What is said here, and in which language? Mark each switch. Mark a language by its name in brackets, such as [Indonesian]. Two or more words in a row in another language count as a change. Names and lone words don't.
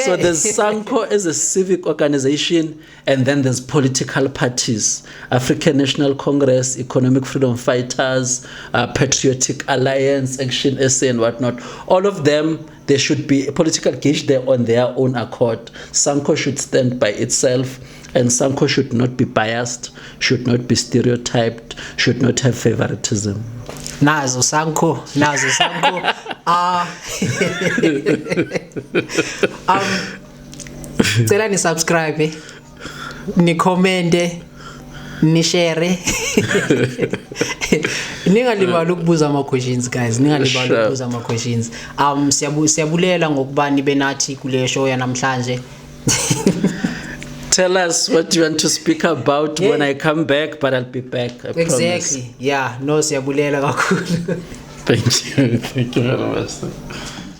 [English] So there's Sanco as a civic organization, and then there's political parties: African National Congress, Economic Freedom Fighters, Patriotic Alliance, Action SA, and whatnot. All of them, they should be political gauge there on their own accord. Sanco should stand by itself, and Sanco should not be biased, should not be stereotyped, should not have favoritism. [Xhosa] Nazo Sanco. Cela ni subscribe, ni comment, ni share. Ningalibali ukubuza ama questions guys, ningalibali ukubuza ama questions. Siyabulela ngokuba nibe nathi kule show yanamhlanje. [English] Tell us what you want to speak about when I come back, but I'll be back. I exactly. promise. Yeah, no, [Xhosa] siyabulela kakhulu. [English] Thank you very much.